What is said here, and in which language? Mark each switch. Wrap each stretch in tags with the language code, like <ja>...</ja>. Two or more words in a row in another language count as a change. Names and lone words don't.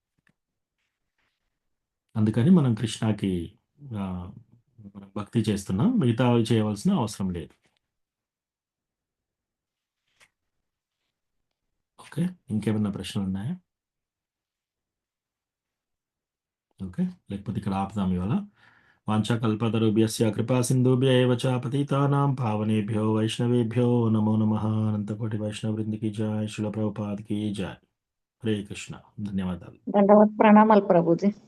<te>అందుకని మనం కృష్ణకి భక్తి చేస్తున్నాం, మిగతా చేయవలసిన అవసరం లేదు. ఓకే, ఇంకేమన్నా ప్రశ్నలు ఉన్నాయా? ఓకే, లేకపోతే ఇక్కడ ఆపుదాం ఇవాళ.</te> <sa>వాంఛాకల్పతరుభ్యస్య కృపా సింధుభ్య ఏవ చ పతితానాం పావనేభ్యో వైష్ణవేభ్యో నమో నమః.</sa> <te>అనంతకోటి వైష్ణవ వృందికి జయ, శిల ప్రభుపాద్కి జయ. హరే కృష్ణ. ధన్యవాదాలు. దండవత్ ప్రణామాలు ప్రభుజీ.</te>